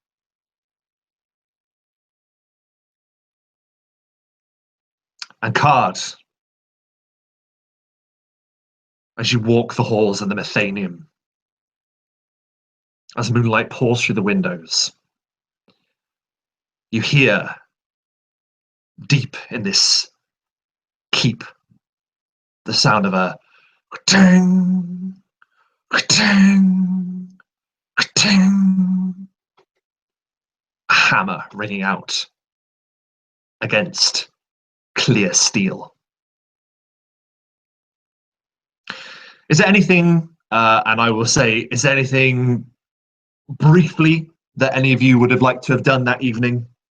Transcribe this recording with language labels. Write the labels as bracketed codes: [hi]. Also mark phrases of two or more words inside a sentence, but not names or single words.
[en] And Card, as you walk the halls of the Mythaenium, as moonlight pours through the windows, you hear deep in this keep the sound of a ka-ting, ka-ting, ka-ting, a hammer ringing out against clear steel. Is there anything, and I will say, is there anything briefly that any of you would have liked to have done that evening?